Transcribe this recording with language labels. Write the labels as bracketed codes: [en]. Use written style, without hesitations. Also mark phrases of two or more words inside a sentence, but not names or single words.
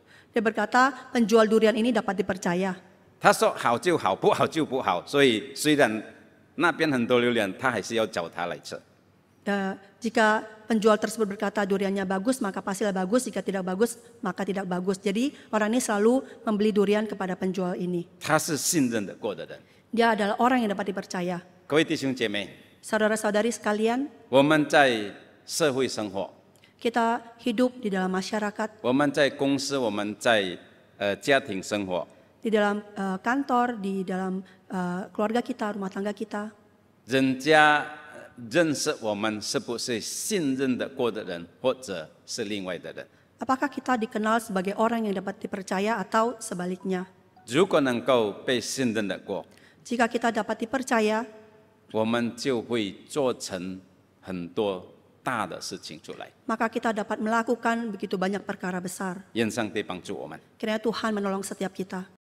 [id] Dia berkata, penjual durian ini dapat dipercaya. [zh] 他说好就好，不好就不好，所以虽然那边很多榴莲，他还是要找他来吃。 [id] Jika penjual tersebut berkata duriannya bagus, maka pastilah bagus. Jika tidak bagus, maka tidak bagus. Jadi orang ini selalu membeli durian kepada penjual ini. [zh] 他是信任的过的人。 [id] Dia adalah orang yang dapat dipercaya. [zh] 各位弟兄姐妹， [id] Saudara-saudari sekalian, [zh] 我们在社会生活， [id] kita hidup di dalam masyarakat, [zh] 我们在公司，我们在家庭生活， [id] di dalam kantor, di dalam keluarga kita, rumah tangga kita. [zh] 人家认识我们是不是信任的过的人，或者是另外的人？ [id] Apakah kita dikenal sebagai orang yang dapat dipercaya atau sebaliknya? [zh] 如果能够被信任的过， [id] Jika kita dapat dipercaya, [zh] 我们就会做成很多大的事情出来。 [id] maka kita dapat melakukan begitu banyak perkara besar. [zh] 愿上帝帮助我们。 [id] Kiranya Tuhan menolong setiap kita.